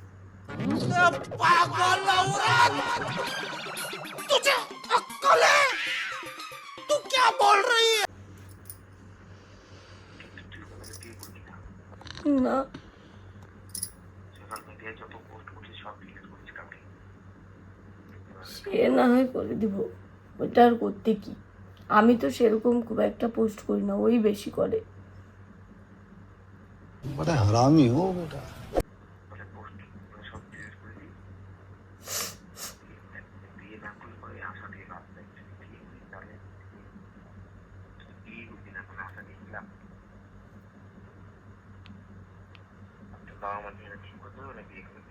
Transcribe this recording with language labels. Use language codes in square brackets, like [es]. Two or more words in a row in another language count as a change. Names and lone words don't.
[bn] তুই কোনোদিন বিয়ে করবি না? না [en] social media-y [bn] যত পোস্ট করছিস সব ডিলিট করিস কাউকে। সে না হয় করে দিব, ওইটা আর করতে কি, আমি তো সেরকম খুব একটা পোস্ট করি না, ওই বেশি করে। [hi] बड़ा हरामी हो बेटा। [bn] বলে পোস্ট সব ডিলিট করে দিই। বিয়ে না করলে পরে আশা দিয়ে লাভ নেই। যদি বিয়ে করি তাহলে বিয়ে করবি না, কোনো আশা দিয়ে কি লাভ? তোর বাবা মা মেয়েরা ঠিক করতে হবে না বিয়ে করবি?